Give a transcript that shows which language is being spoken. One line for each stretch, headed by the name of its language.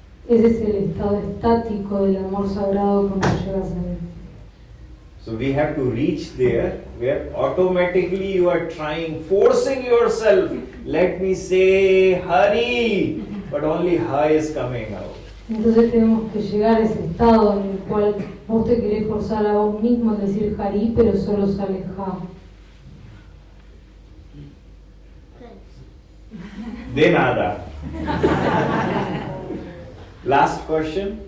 Spanish: Ese es el estado estático del amor sagrado cuando llegas a él.
English: So we have to reach there where automatically you are trying, forcing yourself. Let me say Hari, but only Ha is coming out.
Spanish: Entonces tenemos que llegar a ese estado en el cual vos te querés forzar a vos mismo en decir Hari, pero solo sale Ha. De nada.
English: Last question.